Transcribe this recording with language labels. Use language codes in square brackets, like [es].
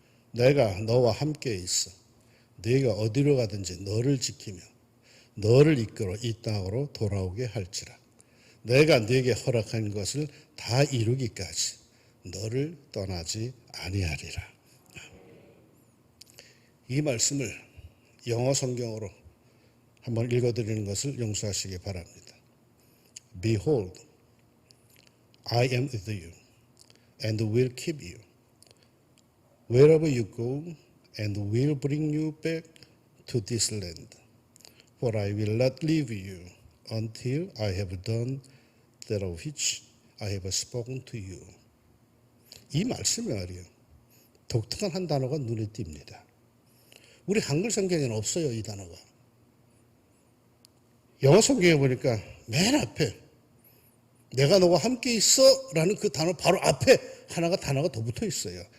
[ko] 내가 너와 함께 있어. 네가 어디로 가든지 너를 지키며 너를 이끌어 이 땅으로 돌아오게 할지라. 내가 네게 허락한 것을 다 이루기까지 너를 떠나지 아니하리라. 이 말씀을 영어 성경으로 한번 읽어드리는 것을 용서하시기 바랍니다. [en] Behold, I am with you and will keep you wherever you go and will bring you back to this land. For I will not leave you until I have done that of which I have spoken to you. [ko] 이 말씀이 말이에요. 독특한 한 단어가 눈에 띕니다. 우리 한글 성경에는 없어요, 이 단어가. 영어 성경에 보니까 맨 앞에 내가 너와 함께 있어 라는 그 단어 바로 앞에 단어가 더 붙어 있어요.